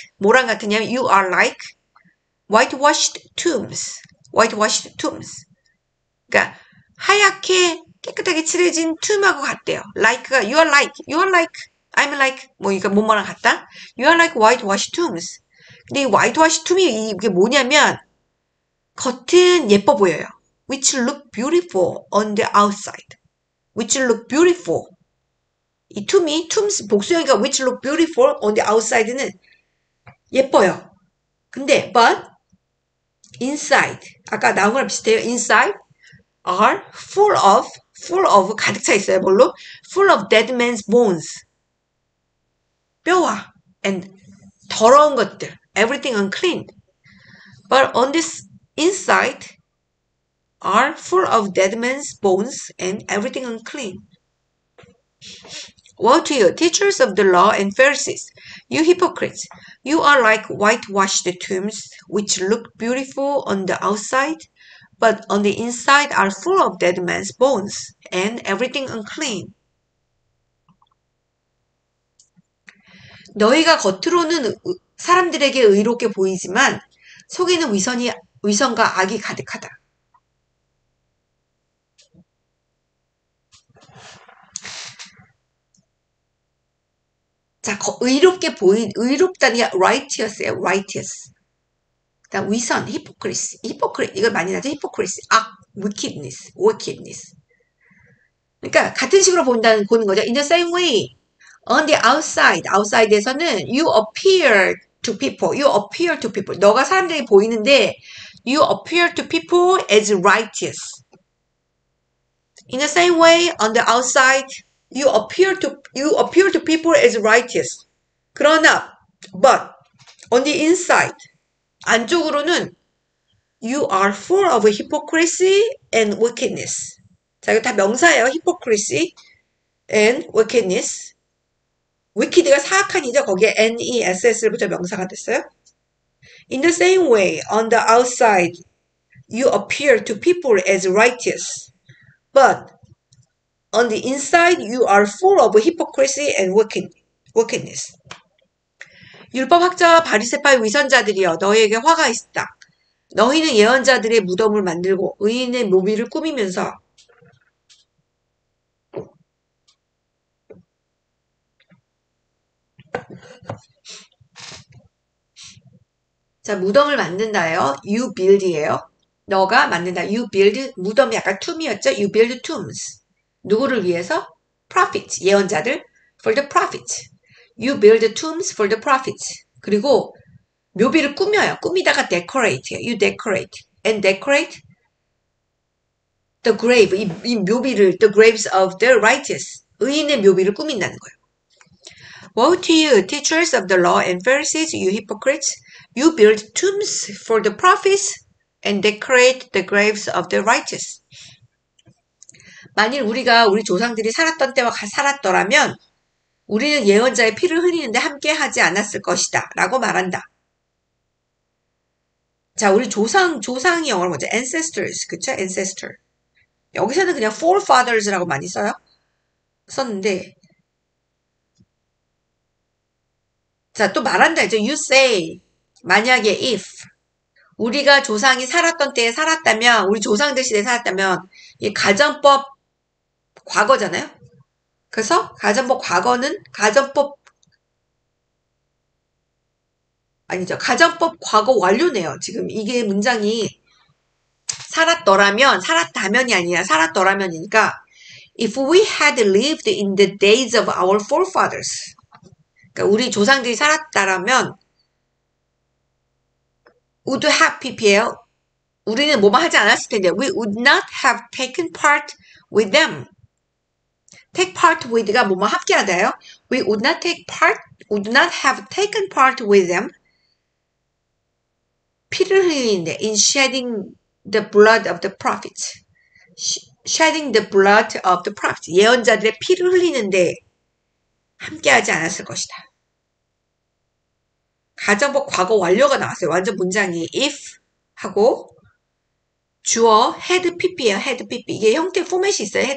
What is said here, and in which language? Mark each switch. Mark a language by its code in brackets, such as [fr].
[ko] 뭐랑 같으냐면 [en] you are like whitewashed tombs. whitewashed tombs. [ko] 그러니까 하얗게 깨끗하게 칠해진 tomb하고 같대요. [en] like가 you are like, you are like, I'm like [ko] 뭐 그러니까 뭐뭐랑 같다. [en] You are like whitewashed tombs. [ko] 근데 이 whitewashed tomb이 이게 뭐냐면 겉은 예뻐 보여요. [en] Which look beautiful on the outside. Which look beautiful. 이 tombs 복수형이니까 which look beautiful on the outside는 예뻐요. [ko] 근데 [en] but inside [ko] 아까 나온 거랑 비슷해요. [en] inside are full of [ko] 가득 차 있어요. [en] 뭘로? full of dead man's bones. [ko] 뼈와 and 더러운 것들. [en] everything unclean. But on this inside are full of dead man's bones and everything unclean. Woe to you, teachers of the law and Pharisees, you hypocrites! You are like whitewashed tombs, which look beautiful on the outside, but on the inside are full of dead men's bones, and everything unclean. [ko] 너희가 겉으로는 사람들에게 의롭게 보이지만 속에는 위선과 악이 가득하다. 자, 의롭다는 게 righteous예요. righteous. 그다음 위선, hypocrisy. 이거 많이 나죠. hypocrisy. 악, wickedness. 그러니까 같은 식으로 보는 거죠. [en] In the same way, on the outside에서는 you appear to people. [ko] 너가 사람들에게 보이는데 [en] you appear to people as righteous. In the same way, on the outside, you appear to people as righteous. 그러나, but on the inside, 안쪽으로는 you are full of hypocrisy and wickedness. [ko] 자, 이거 다 명사예요. [en] hypocrisy and wickedness. [ko] wicked가 사악한이죠. 거기에 ness를 붙여 명사가 됐어요. [en] In the same way, on the outside, you appear to people as righteous. But on the inside, you are full of hypocrisy and wickedness. [ko] 율법학자와 바리새파의 위선자들이여 너희에게 화가 있다. 너희는 예언자들의 무덤을 만들고 의인의 묘비를 꾸미면서 자, 무덤을 만든다예요. [en] You build이에요. [ko] 너가 만든다. [en] You build 무덤이 약간 tomb이었죠. You build tombs. [ko] 누구를 위해서? [en] prophets, 예언자들. For the prophets. You build tombs for the prophets. [ko] 그리고 묘비를 꾸며요. 꾸미다가 decorate예요. [en] You decorate. And decorate the grave. 이 묘비를 the graves of the righteous. [ko] 의인의 묘비를 꾸민다는 거예요. [en] Woe to you, teachers of the law and Pharisees, you hypocrites! You build tombs for the prophets and decorate the graves of the righteous. [ko] 만일 우리 조상들이 살았던 때와 살았더라면 우리는 예언자의 피를 흘리는데 함께 하지 않았을 것이다. 라고 말한다. 자, 우리 조상이 영어로 뭐죠? [en] ancestors. 그쵸? ancestor. [ko] 여기서는 그냥 forefathers라고 많이 썼는데 자, 또 말한다 했죠. [en] You say [ko] 만약에 if 우리가 조상이 살았던 때에 살았다면 우리 조상들 시대에 살았다면 이 가정법 과거잖아요. 그래서 가정법 과거는 가정법 과거 완료네요. 지금 이게 문장이 살았다면이 아니라 살았더라면이니까 [en] if we had lived in the days of our forefathers [ko] 그러니까 우리 조상들이 살았다라면 [en] would have pp [ko] 예요. 우리는 뭐만 하지 않았을 텐데 [en] we would not have taken part with them. [ko] take part with가 뭐뭐 함께하다요. [en] We would not have taken part with them. [ko] 피를 흘리는데 [en] in shedding the blood of the prophets. shedding the blood of the prophets. [ko] 예언자들의 피를 흘리는데 함께하지 않았을 것이다. 가정법 과거 완료가 나왔어요. 완전 문장이 if 하고 주어 had pp예요. [en] had pp. [ko] 이게 형태 포맷이 있어요.